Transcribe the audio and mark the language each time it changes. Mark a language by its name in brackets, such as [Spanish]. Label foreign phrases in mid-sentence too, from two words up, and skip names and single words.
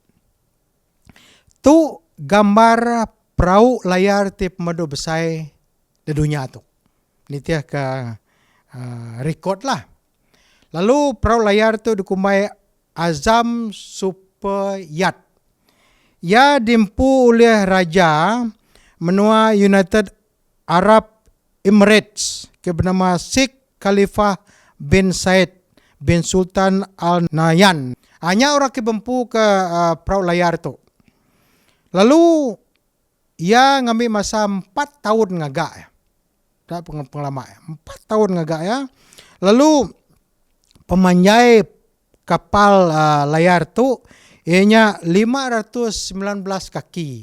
[Iban] Tu gambar perahu layar ti pemadu besai di dunia tu. Ini tiah ke record lah. Lalu perahu layar tu dikumai Azam Super Yacht. Ia dimpu oleh Raja menua United Arab Emirates ke bernama Sheikh Khalifah bin Said bin Sultan Al Nahyan. Hanya orang ke bempu ke perahu layar tu. Lalu ia ngambil masa 4 tahun ngagak ya. Tak pengalaman ya. 4 tahun ngagak ya. Lalu pemanjai kapal layar tu ianya 519 kaki.